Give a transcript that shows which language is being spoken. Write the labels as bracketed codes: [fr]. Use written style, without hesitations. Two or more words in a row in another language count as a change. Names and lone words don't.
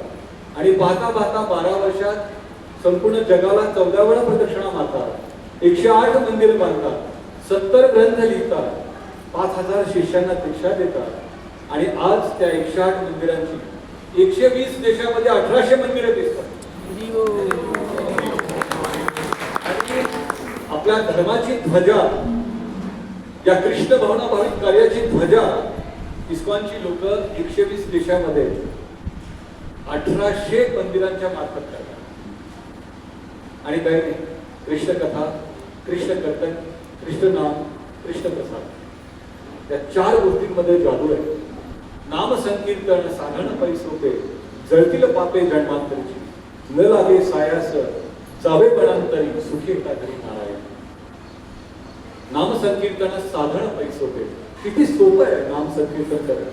[mr] आणि पाहता पाहता 12 वर्षात संपूर्ण जगाला 14 वेळा प्रदक्षिणा मारतात, 108 मंदिर बांधतात, 70 ग्रंथ लिहितात, 5000 शिष्यांना दीक्षा देतात. आणि आज त्या 108 मंदिरांची 120 देशामध्ये 1800 मंदिरं दिसतात. आणि आपल्या धर्माची ध्वजा, या कृष्ण भावनाभाविक कार्याची ध्वजा इस्कॉनची लोक 120 देशामध्ये 1800 मंदिरांच्या मार्फत करतात. आणि काही नाही, कृष्ण कथा, कृष्ण कीर्तन, कृष्ण नाम, कृष्ण प्रसाद, या 4 गोष्टींमध्ये जादू आहे. नाम संकीर्तन साधन पैसोपे, जळतील पापे जन्मांतरीची, न लागे सायास जावे बळांतरी, सुखी होता घरी नारायण. नाम संकीर्तन साधन पैसोपे, किती सोपं आहे नाम संकीर्तन करणं.